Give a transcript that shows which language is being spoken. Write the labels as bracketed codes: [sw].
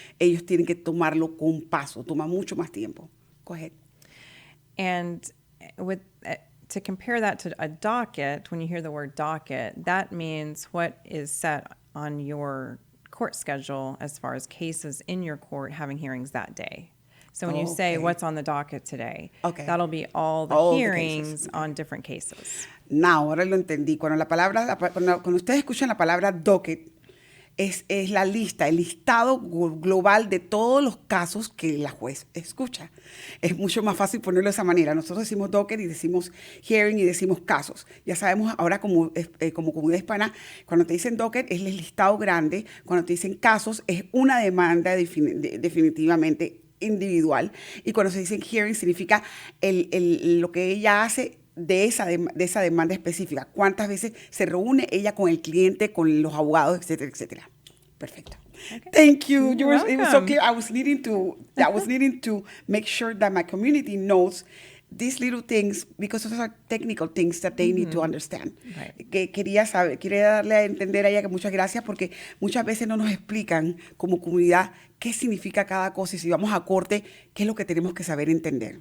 [es] Ellos tienen que tomarlo con paso, toma mucho más tiempo. [en] Go ahead. And to compare that to a docket, when you hear the word docket, that means what is set on your court schedule as far as cases in your court having hearings that day. So when you say what's on the docket today, that'll be all the hearings on different cases. [es] Now, ahora lo entendí. Cuando ustedes escuchan la palabra docket, es la lista, el listado global de todos los casos que la juez escucha. Es mucho más fácil ponerlo de esa manera. Nosotros decimos docket y decimos hearing y decimos casos. Ya sabemos ahora como comunidad hispana, cuando te dicen docket es el listado grande, cuando te dicen casos es una demanda definitivamente individual, y cuando se dice hearing significa lo que ella hace de esa demanda específica, cuántas veces se reúne ella con el cliente, con los abogados, etcétera, etcétera. Perfecto. [en] Okay. Thank you. It was so clear. I was needing to make sure that my community knows these little things, because those are technical things that they need to understand. Right. [es] Que quería darle a entender a ella que muchas gracias, porque muchas veces no nos explican como comunidad qué significa cada cosa y si vamos a corte, qué es lo que tenemos que saber entender.